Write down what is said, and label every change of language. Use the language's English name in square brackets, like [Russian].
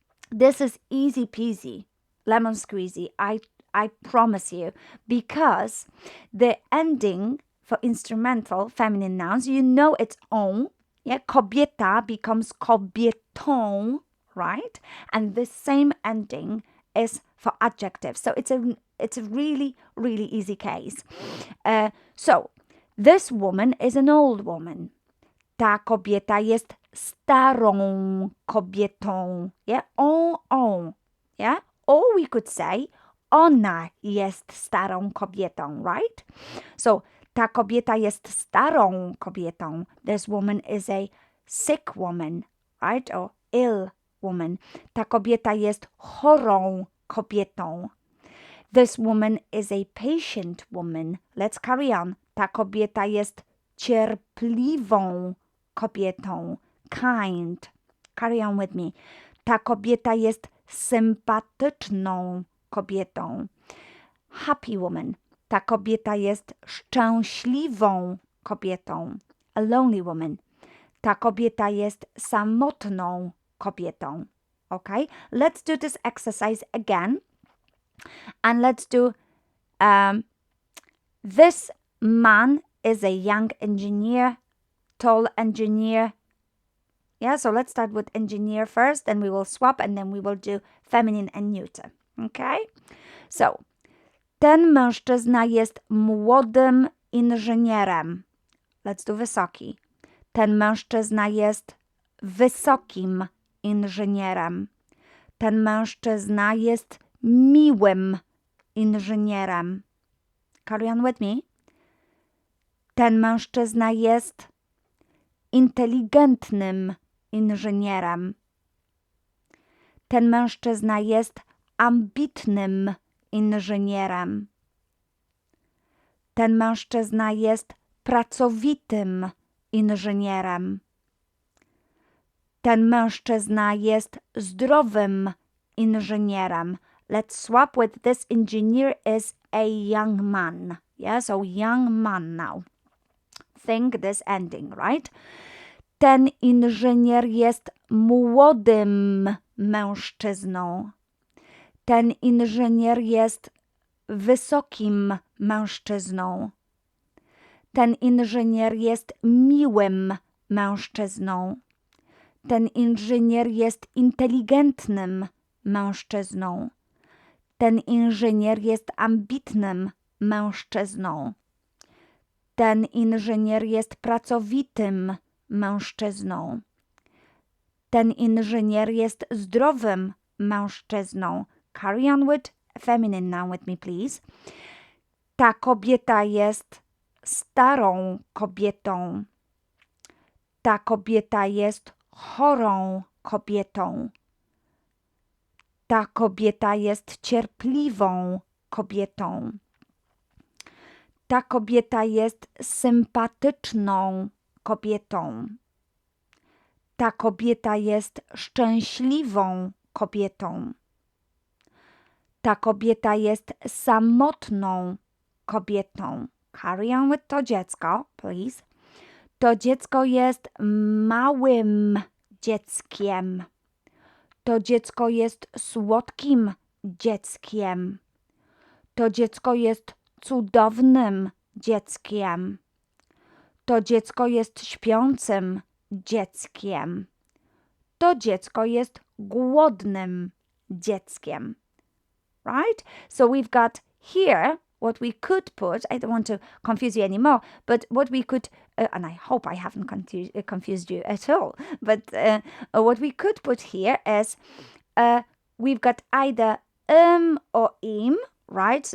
[English] This is easy peasy, lemon squeezy, I promise you, because the ending for instrumental feminine nouns, you know it's on. Yeah, kobieta becomes kobietą, right? And the same ending is for adjectives. So it's a really, really easy case. So this woman is an old woman. [Polish] Ta kobieta jest starą kobietą. [English] Yeah, on. Yeah, or we could say [Polish] ona jest starą kobietą, [English] right? [Polish] So ta kobieta jest starą kobietą. [English] This woman is a sick woman, right? Or ill woman. [Polish] Ta kobieta jest chorą kobietą. [English] This woman is a patient woman. Let's carry on. [Polish] Ta kobieta jest cierpliwą kobietą. [English] Kind. Carry on with me. [Polish] Ta kobieta jest sympatyczną kobietą. [English] Happy woman. [Polish] Ta kobieta jest szczęśliwą kobietą. [English] A lonely woman. [Polish] Ta kobieta jest samotną kobietą. [English] Okay? Let's do this exercise again. And let's do this man is a young engineer, tall engineer. Yeah, so let's start with engineer first, then we will swap, and then we will do feminine and neuter. Okay? [Polish] So, ten mężczyzna jest młodym inżynierem. [English] Let's do [Polish] wysoki. Ten mężczyzna jest wysokim inżynierem. Ten mężczyzna jest miłym inżynierem. [English] Carry on with me. [Polish] Ten mężczyzna jest inteligentnym inżynierem. Ten mężczyzna jest ambitnym inżynierem. Ten mężczyzna jest pracowitym inżynierem. Ten mężczyzna jest zdrowym inżynierem. [English] Let's swap with this engineer is a young man. Yeah, so young man now. Think this ending, right? [Polish] Ten inżynier jest młodym mężczyzną. Ten inżynier jest wysokim mężczyzną. Ten inżynier jest miłym mężczyzną. Ten inżynier jest inteligentnym mężczyzną. Ten inżynier jest ambitnym mężczyzną. Ten inżynier jest pracowitym mężczyzną. Ten inżynier jest zdrowym mężczyzną. [English] Carry on with feminine noun with me, please. [Polish] Ta kobieta jest starą kobietą. Ta kobieta jest chorą kobietą. Ta kobieta jest cierpliwą kobietą. Ta kobieta jest sympatyczną kobietą. Ta kobieta jest szczęśliwą kobietą. Ta kobieta jest samotną kobietą. [English] Carry on with [Polish] to dziecko, [English] please. [Polish] To dziecko jest małym dzieckiem. To dziecko jest słodkim dzieckiem. To dziecko jest cudownym dzieckiem. To dziecko jest śpiącym dzieckiem. To dziecko jest głodnym dzieckiem. [English] Right? So we've got here what we could put. I don't want to confuse you anymore, but what we could, and I hope I haven't confused you at all, but what we could put here is we've got either or im, right?